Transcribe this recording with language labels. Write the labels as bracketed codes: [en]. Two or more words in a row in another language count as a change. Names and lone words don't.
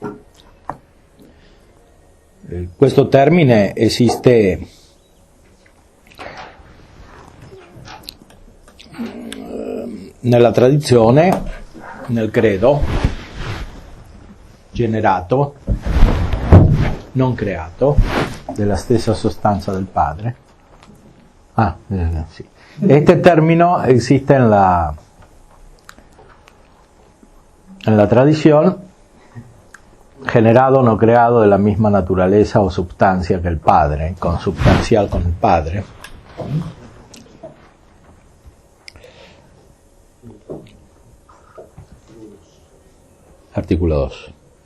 [it] Questo termine esiste nella tradizione, nel credo, generato, non creato, della stessa sostanza del Padre. Sì. [es] Este término existe en la tradición, generado o no creado de la misma naturaleza o substancia que el Padre, consubstancial con el Padre. Artículo 2.